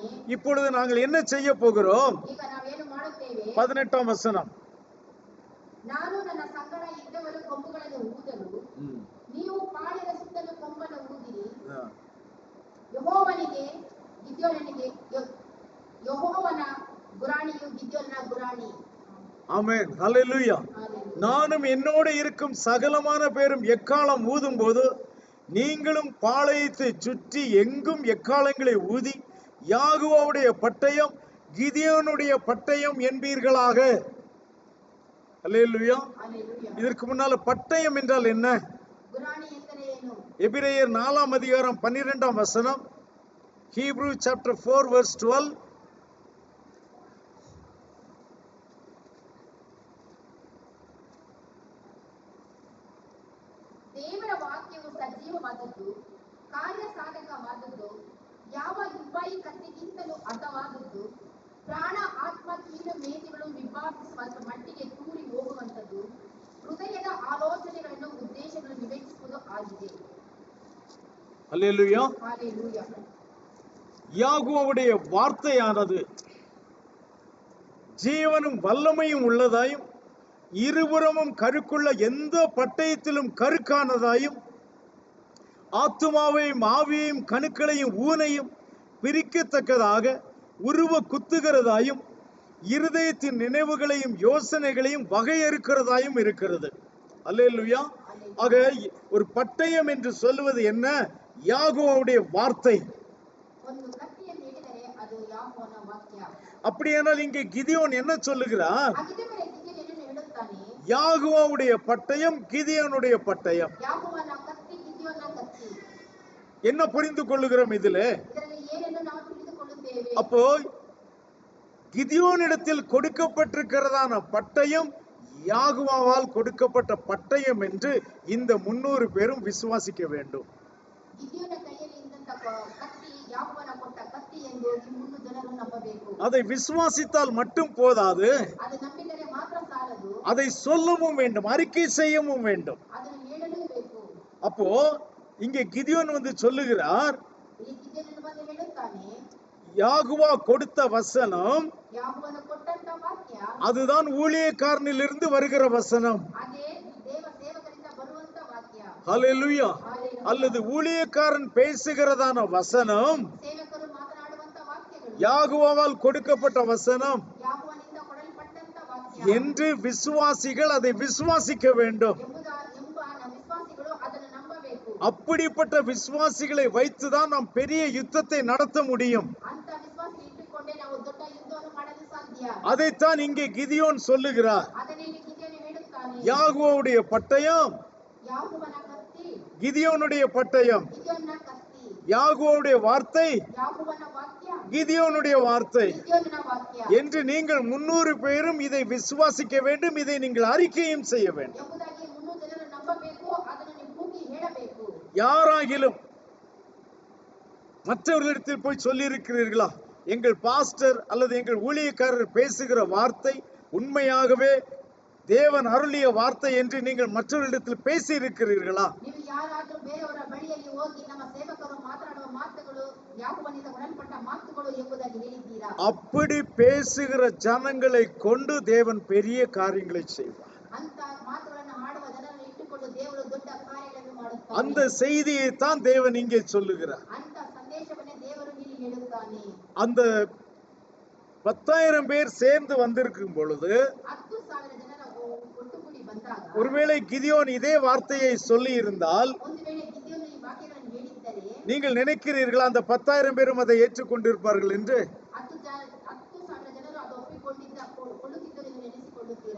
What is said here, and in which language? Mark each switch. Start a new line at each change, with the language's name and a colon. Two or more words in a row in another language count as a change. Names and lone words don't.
Tamil: இப்பொழுது நாங்கள் என்ன செய்ய போகிறோம்?
Kannada: ಈಗ ನಾವೇನು ಮಾಡುತ್ತೇವೆ?
Tamil: 18ஆம் வசனம்.
Kannada: ನಾನು ನನ್ನ ಸಂಗಡ ಇದ್ದವರು ಕೊಂಬುಗಳನ್ನು ಊದಲು ನೀವು ಪಾಳೆಯದ ಸುತ್ತಲೂ ಕೊಂಬನ್ನು ಊದಿರಿ. ಯೆಹೋವನಿಗೆ ಗಿದ್ಯೋನನಿಗೆ ಯೆಹೋವನ ಗುರಾಣಿಯು ಗಿದ್ಯೋನನ ಗುರಾಣಿ.
Tamil: ஆமென். ஹல்லேலூயா. நானும் என்னோடு இருக்கும் சகலமான பேரும் எக்காலம் ஊதும் போது நீங்களும் பாளையத்தை சுற்றி எங்கும் எக்காலங்களை ஊதி யாகுவாவுடைய பட்டயம் கிதியோனுடைய பட்டயம் என்பீர்களாக. அல்லேலூயா. இதற்கு முன்னால பட்டயம் என்றால் என்ன?
Kannada: ಗುರಾಣಿ ಎಂದರೆ ಏನು?
Tamil: எபிரேயர் 4ஆம் அதிகாரம் 12ஆம் வசனம்.
English: Hebrew chapter 4 verse 12.
Kannada: ದೇವರ ವಾಕ್ಯವು ಸಜೀವವಾದದ್ದು, ಕಾರ್ಯಸಾಧಕವಾದದ್ದು, ಯಾವ ಇಬ್ಬಾಯಿ ಕತ್ತಿಗಿಂತಲೂ ಹತವಾದದ್ದು, ಪ್ರಾಣ ಆತ್ಮ ಕೀಲು ಮೇಜುಗಳು ವಿಭಾಗಿಸುವ ಮಟ್ಟಿಗೆ ತೂರಿ ಹೋಗುವಂಥದ್ದು, ಹೃದಯದ ಆಲೋಚನೆಗಳನ್ನು ಉದ್ದೇಶಗಳನ್ನು ವಿವೇಚಿಸುವುದು ಆಗಿದೆ.
Tamil: அல்லேலூயா. ஹல்லேலூயா. யாகுவாவுடைய வார்த்தையானது ஜீவனும் வல்லமையும் உள்ளதாயும் இருபுறமும் கருக்குள்ள எந்த பட்டயத்திலும் கருக்கானதாயும் ஆத்துமாவையும் ஆவியையும் கணுக்களையும் ஊனையும் பிரிக்கத்தக்கதாக உருவ குத்துகிறதாயும் இருதயத்தின் நினைவுகளையும் யோசனைகளையும் வகையறுக்கிறதாயும் இருக்கிறது. அல்லேலூயா. ஆக ஒரு பட்டயம் என்று சொல்லுவது என்ன? யாகுவாவுடைய வார்த்தை.
Kannada: ಒಂದು ಕತ್ತಿಯನ್ನು ಹಿಡಿದರೆ ಅದು ಯಾಕೋನ ವಾಕ್ಯ.
Tamil: அப்படியானால் இங்கே கிதியோன் என்ன சொல்லுகிறார்?
Kannada: ಹಾಗಿದ್ದ ಮೇಲೆ ಗಿದ್ಯೋನನು ಹೇಳುತ್ತಾನೆ,
Tamil: யாகுவாவுடைய பட்டயம் கிதியோனுடைய பட்டயம்.
Kannada: ಯಾಕೋವನ ಕತ್ತಿ ಗಿದ್ಯೋನನ ಕತ್ತಿ.
Tamil: என்ன புரிந்து கொள்ளுகிறோம் இதிலே?
Kannada: ಇದರಲ್ಲಿ ಏನನ್ನು ನಾವು ತಿಳಿದುಕೊಳ್ಳುತ್ತೇವೆ?
Tamil: அப்போ கிதியோனிடத்தில் கொடுக்கப்பட்டிருக்கிறதான பட்டயம் யாகுவாவால் கொடுக்கப்பட்ட பட்டயம் என்று இந்த 300 பேரும் விசுவாசிக்க வேண்டும்.
Kannada: ಗಿದ್ಯೋನ ಕೈಯಲ್ಲಿ ಇದ್ದಂತ ಕತ್ತಿ ಯಾಕೋವನ ಕೊಟ್ಟ ಕತ್ತಿ ಎಂದು ಈ 300 ಜನರು ನಂಬಬೇಕು.
Tamil: அதை விசுவாசித்தால் மட்டும் போதாது,
Kannada: ಅದು ನಂಬಿದರೆ ಮಾತ್ರ ಸಾಲದು,
Tamil: அதை சொல்லவும் வேண்டும், அறிக்கை செய்யவும் வேண்டும்.
Kannada: ಅದನ್ನು ಹೇಳಲೂ ಬೇಕು.
Tamil: அப்போ இங்கே கிதியோன் வந்து சொல்லுகிறார்,
Kannada: ಇಲ್ಲಿ ಗಿದ್ಯೋನನು ಬಂದು ಹೇಳುತ್ತಾನೆ,
Tamil: யாகுவா கொடுத்த வசனம்
Kannada: ಯಾಕೋವನ ಕೊಟ್ಟಂತ ವಾಕ್ಯ
Tamil: அதுதான் ஊழியக்காரனிலிருந்து வருகிற வசனம்.
Kannada: ಅದೇ ದೇವ ಸೇವಕರಿಂದ ಬರುವಂತ ವಾಕ್ಯ.
Tamil: ஹல்லேலூயா. ஹல்லேலூயா. அல்லது ஊழியக்காரன் பேசுகிறதான வசனம்
Kannada: ಸೇವಕರು ಮಾತನಾಡುವಂತ ವಾಕ್ಯಗಳು
Tamil: யாகுவாவால் கொடுக்கப்பட்ட வசனம்
Kannada: ಯಾಕೋವನಿಂದ ಕೊಡಲ್ಪಟ್ಟಂತ ವಾಕ್ಯ
Tamil: என்று விசுவாசிகள் அதை விசுவாசிக்க வேண்டும்.
Kannada: ಎಂಬ ವಿಶ್ವಾಸಿಗಳು ಅದನ್ನು ನಂಬಬೇಕು.
Tamil: அப்படிப்பட்ட விசுவாசிகளை வைத்துதான் நாம் பெரிய யுத்தத்தை நடத்த முடியும்.
Kannada: ಅಂತ ವಿಶ್ವಾಸ ಇಟ್ಟುಕೊಂಡೇ ನಾವು ದೊಡ್ಡ ಯುದ್ಧವನ್ನು ಮಾಡಲು ಸಾಧ್ಯ.
Tamil: அதைத்தான் இங்கே கிதியோன் சொல்லுகிறார்.
Kannada: ಅದನ್ನೇ ಗಿದ್ಯೋನು ಹೇಳುತ್ತಾನೆ,
Tamil: யாகுவாவுடைய பட்டயம்
Kannada: ಯಾಕೋವನ ಕತ್ತಿ
Tamil: கிதியோனுடைய பட்டயம்.
Kannada: ಗಿದ್ಯೋನನ ಕತ್ತಿ.
Tamil: யாகோவுடைய வார்த்தை,
Kannada: ಯಾಕೋಬನ ವಾಕ್ಯ,
Tamil: கிதியோனுடைய வார்த்தை
Kannada: ಗಿದ್ಯೋನನ ವಾಕ್ಯ
Tamil: என்று நீங்கள் 300 பேரும் இதை விசுவாசிக்க வேண்டும், இதை நீங்கள் அறிக்கையும் செய்ய வேண்டும்.
Kannada: ಎಂಬುದಾಗಿ 300 ಜನರು ನಂಬಬೇಕು, ಅದನ್ನು ನೀವು ಕೂಗಿ ಹೇಳಬೇಕು.
Tamil: யாராகிலும் மற்றவர்களிடத்தில் போய் சொல்லி இருக்கிறீர்களா, எங்கள் பாஸ்டர் அல்லது எங்கள் ஊழியக்காரர் பேசுகிற வார்த்தை உண்மையாகவே தேவன் அருளிய வார்த்தை என்று நீங்கள் மற்றவர்களிடத்தில் பேசி இருக்கிறீர்களா?
Kannada: ನೀವು ಯಾರಾದರೂ ಬೇರೆಯವರ ಬಳಿಯಲ್ಲಿ ಹೋಗಿ ನಮ್ಮ ಸೇವಕರು ಮಾತನಾಡುವ ಮಾತುಗಳು ಯಾಕೋಬನಿಂದ ಒಡಲ್ಪಟ್ಟ ಮಾತುಗಳು ಎಂಬುದಾಗಿ ಹೇಳಿದ್ದೀರಾ?
Tamil: அப்படி பேசுகிற ஜனங்களை கொண்டு தேவன் பெரிய காரியங்களை செய்வார்.
Kannada: ಅಂತ ಮಾತುಗಳನ್ನು ಆಡುವ ಜನರನ್ನು ಇಟ್ಟುಕೊಂಡು ದೇವರು ದೊಡ್ಡ ಕಾರ್ಯಗಳನ್ನು ಮಾಡುತ್ತಾನೆ.
Tamil: அந்த செய்தியை தான் தேவன் இங்கே சொல்லுகிறார்.
Kannada: ಅಂತ ಸಂದೇಶವನ್ನೇ ದೇವರು ಇಲ್ಲಿ ಹೇಳುತ್ತಾನೆ.
Tamil: அந்த 10,000 பேர் சேர்ந்து வந்திருக்கும் பொழுது
Kannada: 10,000 ಜನರ ಒಟ್ಟುಗೂಡಿ ಬಂದಾಗ,
Tamil: ஒருவேளை கிதியோன் இதே வார்த்தையை சொல்லி இருந்தால்
Kannada: ಒಂದು ವೇಳೆ ಗಿದ್ಯೋನು ಈ ವಾಕ್ಯಗಳನ್ನು ಹೇಳಿದ್ದರೆ,
Tamil: நீங்கள் நினைக்கிறீர்களா அந்த 10,000 பேரும் அதை ஏற்றுக்கொண்டிருப்பார்கள் என்று?
Kannada: 10,000 ಜನರು ಅದು ಕೊಳ್ಳುತ್ತಿದ್ದರು ಎಂದು ನೆನೆಸಿಕೊಳ್ಳುತ್ತೀರಾ?